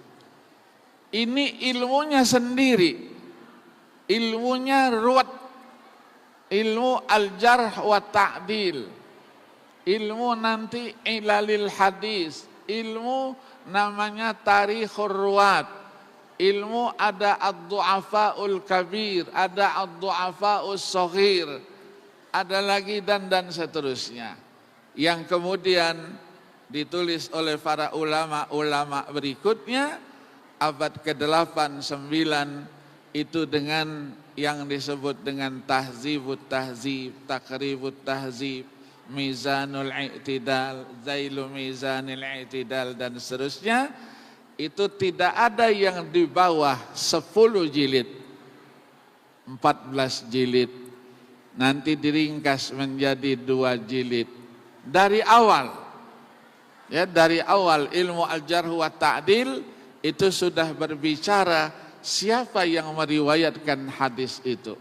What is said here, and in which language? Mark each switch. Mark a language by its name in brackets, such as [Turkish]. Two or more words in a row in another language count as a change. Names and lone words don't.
[Indonesian] Ini ilmunya sendiri, ilmunya ruwat, ilmu [Arabic] الجرح والتعديل, [Indonesian] ilmu nanti [Arabic] علل الحديث, [Indonesian] ilmu namanya tarikhur ruwat, ilmu ada ad-du'afa'ul kabir, ada ad-du'afa'us shaghir, ada lagi dan seterusnya, yang kemudian ditulis oleh para ulama-ulama berikutnya abad ke-8, 9 itu dengan yang disebut dengan tahzibut tahzib, takribut tahzib, mizanul i'tidal, zailu mizanil i'tidal dan seterusnya. Itu tidak ada yang di bawah 10 jilid, 14 jilid, nanti diringkas menjadi 2 jilid. Dari awal, ya dari awal ilmu [Arabic] الجرح والتعديل [Indonesian] itu sudah berbicara siapa yang meriwayatkan hadis itu.